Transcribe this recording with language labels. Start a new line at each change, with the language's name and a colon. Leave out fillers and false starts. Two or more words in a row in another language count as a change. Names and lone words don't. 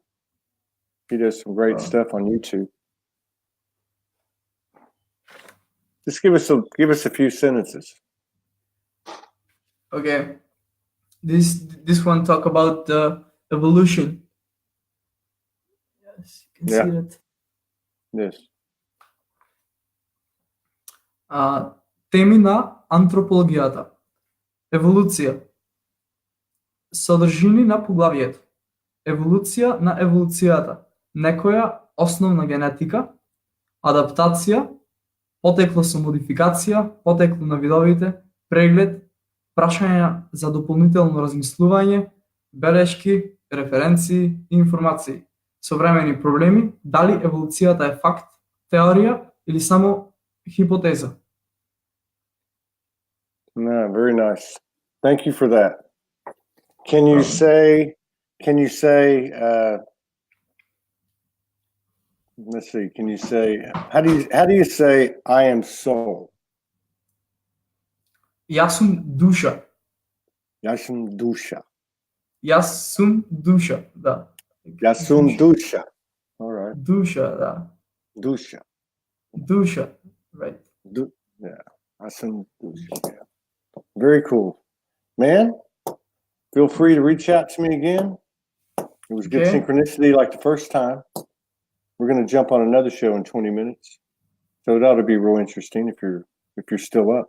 English: He does some great stuff on YouTube. Just give us a few sentences. Okay. This one talk about the evolution. Yes, you can see that. Yes.
Macedonian: Теми на антропологијата. Еволуција. Содржини на поглавието. Еволуција на еволуцијата. Некоја основна генетика. Адаптација. Потекло со модификација. Потекло на видовите. Преглед. Прашања за дополнително размислување. Белешки, референции и информации. Современи проблеми. Дали еволуцијата е факт, теорија или само хипотеза?
English: No, very nice. Thank you for that. Can you say, let's see, can you say, how do you say I am soul?
Macedonian: Јас сум душа. Јас сум душа. Я сум душа, да. Я сум душа. All right. Душа, да. Dusha. Душа,
English: right. Yeah.
Macedonian: Асун Душа.
English: Yeah. Very cool. Man, feel free to reach out to me again. It was good Okay. synchronicity like the first time. We're going to jump on another show in 20 minutes. So it ought to be real interesting if you're still up.